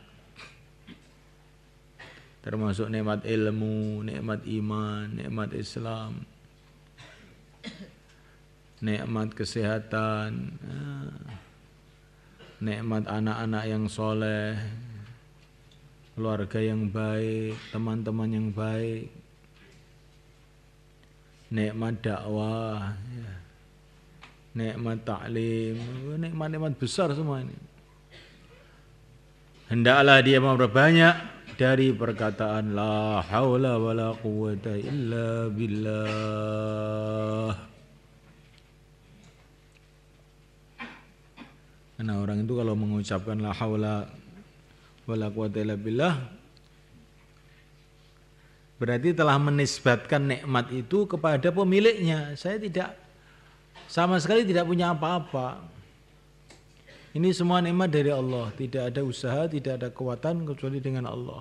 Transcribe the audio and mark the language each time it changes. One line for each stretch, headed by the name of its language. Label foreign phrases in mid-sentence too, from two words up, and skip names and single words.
Indonesian: termasuk nikmat ilmu, nikmat iman, nikmat Islam, nikmat kesehatan, nikmat anak-anak yang soleh, keluarga yang baik, teman-teman yang baik, nikmat dakwah, nikmat taklim, nikmat-nikmat besar semua ini. Hendaklah dia memperbanyak dari perkataan
Arabic: لا حول ولا قوة إلا بالله.
Indonesian: Karena orang itu kalau mengucapkan
Arabic: لا حول ولا قوة إلا بالله,
Indonesian: berarti telah menisbatkan nikmat itu kepada pemiliknya. Saya tidak, sama sekali tidak punya apa-apa. Ini semua nikmat dari Allah, tidak ada usaha, tidak ada kekuatan kecuali dengan Allah.